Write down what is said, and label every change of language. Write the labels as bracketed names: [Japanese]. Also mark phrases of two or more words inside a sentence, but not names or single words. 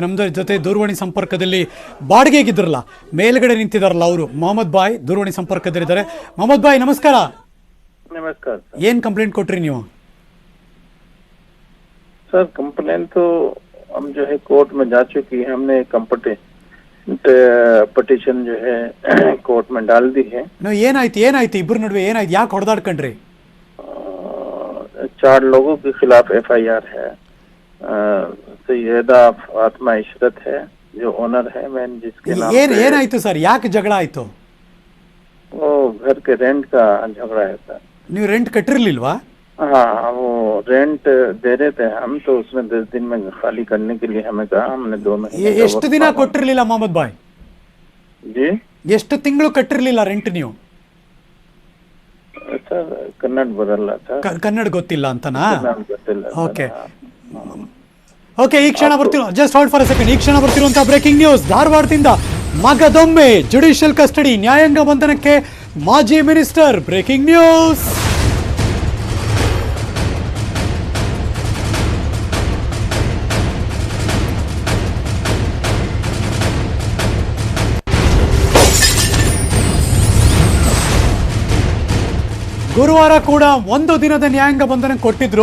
[Kannada] ನಮ್ದು ಜೊತೆ ದೂರವಾಣಿ ಸಂಪರ್ಕದಲ್ಲಿ ಬಾಡಿಗೆಗಿದ್ರಲ್ಲ, ಮೇಲ್ಗಡೆ ನಿಂತಿದಾರಲ್ಲ ಅವರು, ಮೊಹಮ್ಮದ್ ಬಾಯ್ ದೂರವಾಣಿ ಸಂಪರ್ಕದಲ್ಲಿದ್ದಾರೆ. ಮೊಹಮ್ಮದ್ ಬಾಯ್ ನಮಸ್ಕಾರ. [Hindi] नमस्कार [Kannada] ಏನ್ ಕಂಪ್ಲೇಂಟ್ ಕೊಟ್ರಿ ನೀವು? [Hindi] सर कंप्लेंट तो हम जो है कोर्ट में जा चुकी है. हमने पटिशन जो है कोर्ट में डाल दी है. [Kannada] ಏನಾಯ್ತು ಇಬ್ಬರ ನಡುವೆ ಏನಾಯ್ತು? ಯಾಕೆ ಹೊಡೆದಾಡ್ಕೊಂಡ್ರಿ? [Hindi] 4 लोगों के खिलाफ FIR है. सैयदा फातिमा इशरत है जो ओनर है, मैंने जिसके नाम पे [Kannada] ಏನಾಯ್ತು ಸರ್? ಯಾಕೆ ಜಗಳ ಆಯ್ತು? [Hindi] वो घर के रेंट का झगड़ा है सर। [Kannada] ನೀವು ರೆಂಟ್ ಕಟ್ಟಿರ್ಲಿಲ್ವಾ? [Hindi] हाँ, वो रेंट दे रहे थे हम, तो उसमें 10 दिन में खाली करने के लिए हमें कहा। हमने 2 महीने का [Kannada] ಎಷ್ಟು [Hindi] वक्त [Kannada] ದಿನ [Hindi] मांगा। [Kannada] ಕೊಟ್ಟಿರ್ಲಿಲ್ಲ ಮೊಹಮ್ಮದ್ ಬಾಯ್? [Hindi] जी [Kannada] ಎಷ್ಟು ತಿಂಗಳು ಕಟ್ಟಿರ್ಲಿಲ್ಲ ರೆಂಟ್ ನೀವು? [Hindi] सर कन्नड़ बदल सर, [Kannada] ಕನ್ನಡ ಗೊತ್ತಿಲ್ಲ ಅಂತನಾ? नाम ಗೊತ್ತಿಲ್ಲ ಸರ್। ಓಕೆ ಓಕೆ, ಈ ಕ್ಷಣ ಬರ್ತಿರೋ, [English] just hold for a second. [Kannada] ಈ ಕ್ಷಣ ಬರ್ತಿರುವಂತಹ [English] breaking news. [Kannada] ಧಾರವಾಡದಿಂದ ಮಗದೊಮ್ಮೆ [English] judicial custody, [Kannada] ನ್ಯಾಯಾಂಗ ಬಂಧನಕ್ಕೆ ಮಾಜಿ ಮಿನಿಸ್ಟರ್. [English] breaking news. [Kannada] ಗುರುವಾರ ಕೂಡ 1 ದಿನದ ನ್ಯಾಯಾಂಗ ಬಂಧನ ಕೊಟ್ಟಿದ್ರು.